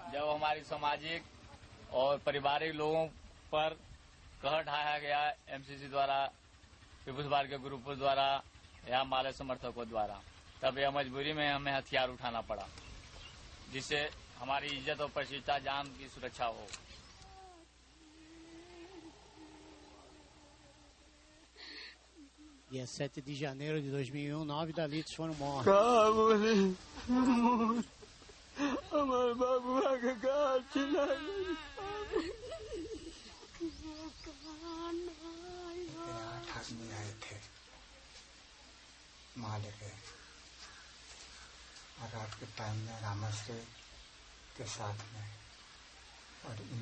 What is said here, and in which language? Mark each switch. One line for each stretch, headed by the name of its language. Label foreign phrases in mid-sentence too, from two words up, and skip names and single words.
Hindi: जब हमारी सामाजिक और पारिवारिक लोगों पर कहर ढाया गया एमसीसी द्वारा, पीपुल्स पार्टी के ग्रुपों द्वारा या माले समर्थकों द्वारा, तब यह मजबूरी में हमें हथियार उठाना पड़ा, जिससे हमारी इज्जत और प्रतिष्ठा जान की सुरक्षा हो।
Portuguese: Dia 7 de janeiro de 2001, 9 Dalits foram mortos.
Hindi: आदमी आए थे, माले के, और रात के टाइम में रामाश्रय के साथ में, और इन